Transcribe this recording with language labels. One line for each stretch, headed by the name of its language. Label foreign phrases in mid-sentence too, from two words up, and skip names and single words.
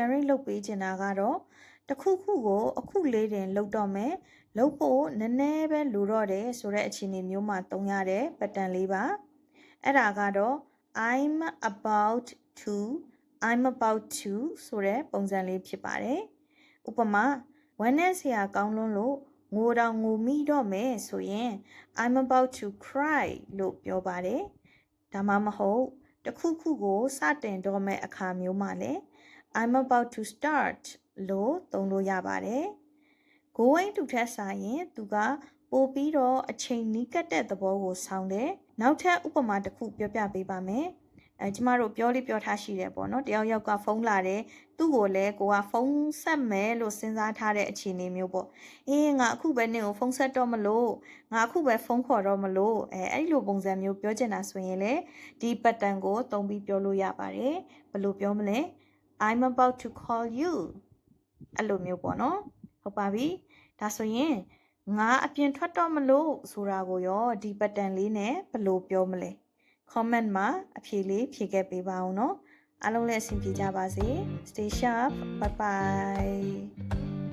Burmese: လုပ်ပေးချင်တာကတော့တစ်ခုခုကိုအခုလေးတင်လုပ်တော့မယ်လုပ်ဖို့နည်းနည်းပဲလိုတော့တယ်ဆိုတဲ့အခြေအနေမျိုးမှာသုံးရတဲ့ pattern လေးပါအဲ့ဒါကတော့
English: I'm about to
Burmese: ဆိုတဲ့ပုံစံလေးဖြစ်ပါတယ်ဥပမာဝမ်းနဲ့ဆရာကောင်းလွန်းလို့ငိုတောင်ငို မိတော့မယ်ဆိုရင်
English: I'm about to cry
Burmese: လို့ပြောပါတယ်ဒါမှမဟုတ်တစ်ခုခုကိုစတင်တော့မဲ့အခါမျိုးမှာလည်း
English: I'm about to start
Burmese: လို့သုံးလို့ရပါတယ်
English: going to
Burmese: ထက်စာရင်သူကပို့ပြီး တော့အချိန်နီးကပ်တဲ့သဘောကိုဆောင်တယ်နောက်ထပ်ဥပမာတစ်ခုပြောပြပေးပါမယ်ကျမတို့ပြောလေးပြောထားရှိတယ်ပေါ့နော်တယောက်က ဖုန်းလာတယ်သူ့ကိုလည်းကိုကဖုန်းဆက်မယ်လို့စဉ်းစားထားတဲ့အခြေအနေမျိုးပေါ့ငါအခုပဲနင့်ကိုဖုန်း ဆက်တော့မလို့ငါအခုပဲဖုန်းခေါ်တော့မလို့အဲ့လိုပုံစံမျိုးပြောချင်တာဆိုရင်လေဒီ pattern ကိုသုံးပြီးပြောလို့ရပါတယ်ဘယ်လိုပြောမလဲ
English: I'm about to call you
Burmese: အဲ့လိုမျိုးပေါ့နော်ဟုတ်ပါပြီဒါဆိုရင်ငါအပြင်ထွက်တော့မလို့ဆိုတာကိုရောဒီ pattern လေးနဲ့ဘယ်လိုပြောမလဲ comment မှာအဖြေလေးဖြေခဲ့ပေးပါဦးနော်အားလုံးလည်းအဆင်ပြေကြပါစေ
English: stay sharp bye bye